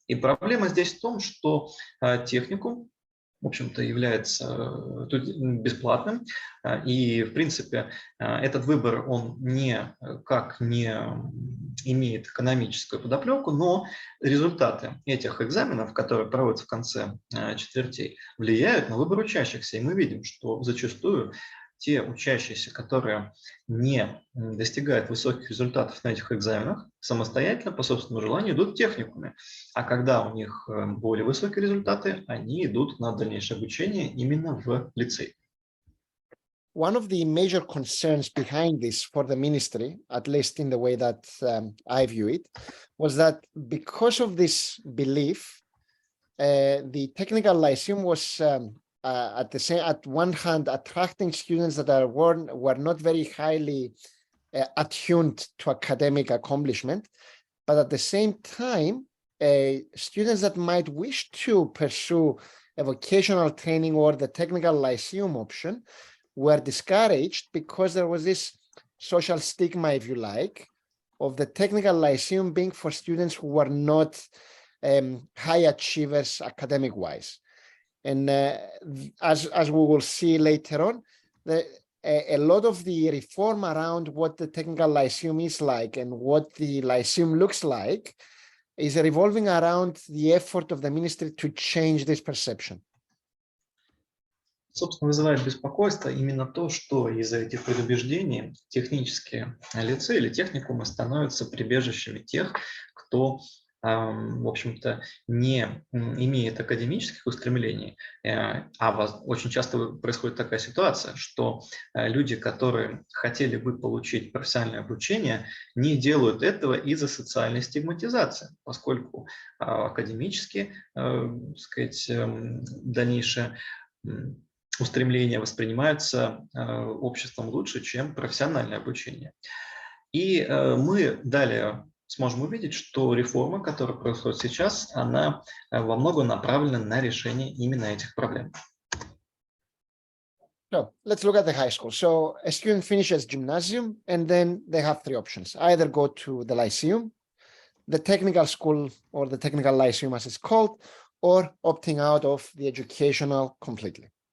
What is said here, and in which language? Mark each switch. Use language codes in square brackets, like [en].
[ru] И проблема здесь в том, что техникум, в общем-то, является бесплатным, и, в принципе, этот выбор, он никак не имеет экономическую подоплеку, но результаты этих экзаменов, которые проводятся в конце четвертей, влияют на выбор учащихся, и мы видим, что зачастую те учащиеся, которые не достигают высоких результатов на этих экзаменах, самостоятельно, по собственному желанию, идут в техникуме. А когда у них более высокие результаты, они идут на дальнейшее обучение именно в лицей. [en] One of the major concerns behind this for the ministry, at least in the way that I view it, was that because of this belief, the technical lyceum was at one hand attracting students that were not very highly attuned to academic accomplishment, but at the same time, students that might wish to pursue a vocational training or the technical lyceum option were discouraged because there was this social stigma, if you like, of the technical lyceum being for students who were not high achievers academic-wise. And as we will see later on, a lot of the reform around what the technical lyceum is like and what the lyceum looks like is revolving around the effort of the ministry to change this perception. [ru] Собственно, вызывает беспокойство именно то, что из-за этих предубеждений технические лицеи или техникумы становятся прибежищами тех, кто, в общем-то, не имеет академических устремлений. Очень часто происходит такая ситуация, что люди, которые хотели бы получить профессиональное обучение, не делают этого из-за социальной стигматизации, поскольку академически, так сказать, дальнейшее устремления воспринимаются обществом лучше, чем профессиональное обучение. И мы далее сможем увидеть, что реформа, которая происходит сейчас, она во многом направлена на решение именно этих проблем. [en] So let's look at the high school. So a student finishes gymnasium, and then they have three options. Either go to the lyceum, the technical school, or the technical lyceum as it's called, or opting out of the educational completely.